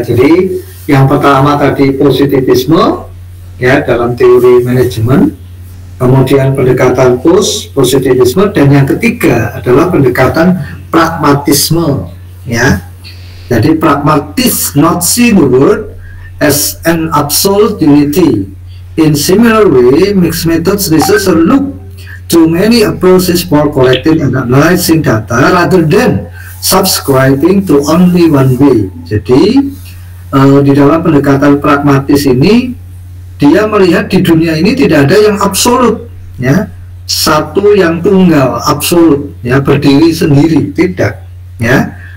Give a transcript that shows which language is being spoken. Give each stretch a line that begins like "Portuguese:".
Indonesian: Jadi yang pertama tadi positivisme ya dalam teori manajemen, kemudian pendekatan positivisme, dan yang ketiga adalah pendekatan pragmatisme ya. Jadi pragmatis,
English: not see the world as an absolute unity. In similar way, mixed methods researchers look to many approaches for collecting and analyzing data rather than subscribing to only one way.
Indonesian: Jadi di dalam pendekatan pragmatis ini dia melihat di dunia ini tidak ada yang absolut ya, satu yang tunggal absolut ya, berdiri sendiri, tidak ya.